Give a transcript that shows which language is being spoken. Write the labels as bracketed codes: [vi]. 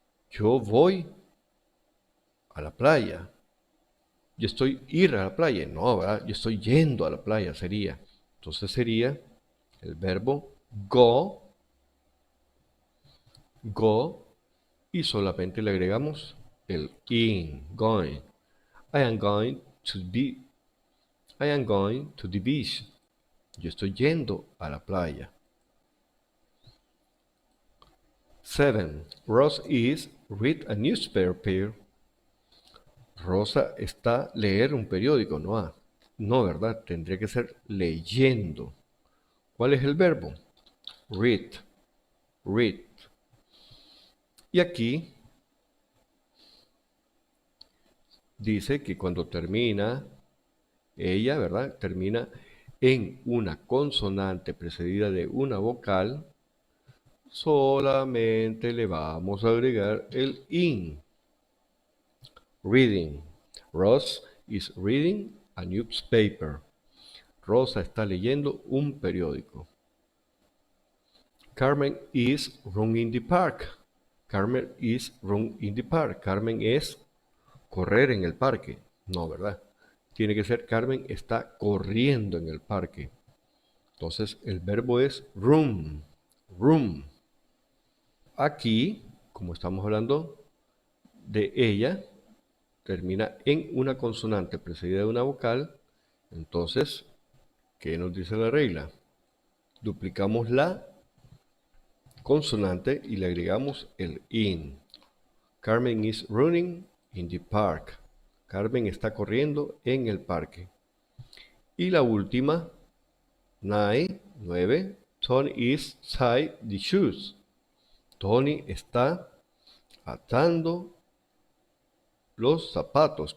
[es] Yo voy a la playa. Yo estoy ir a la playa. No, ¿verdad? Yo estoy yendo a la playa, sería. Entonces sería el verbo go, go, y solamente le agregamos el in, going. [en] I am going to be, I am going to the beach. [es] Yo estoy yendo a la playa. 7. [en] Ross is read a newspaper. [es] Rosa está leer un periódico, no, no, ¿verdad? Tendría que ser leyendo. ¿Cuál es el verbo? Read, read. Y aquí dice que cuando termina, ella, ¿verdad? Termina en una consonante precedida de una vocal, solamente le vamos a agregar el in. Reading. [en] Ross is reading a newspaper. [es] Rosa está leyendo un periódico. [en] Carmen is running in the park. Carmen is running in the park. [es] Carmen es correr en el parque. No, ¿verdad? Tiene que ser Carmen está corriendo en el parque. Entonces el verbo es run. Run. Aquí, como estamos hablando de ella, termina en una consonante precedida de una vocal. Entonces, ¿qué nos dice la regla? Duplicamos la consonante y le agregamos el in. [en] Carmen is running in the park. [es] Carmen está corriendo en el parque. Y la última, 9. [en] Tony is tying the shoes. [es] Tony está atando los zapatos.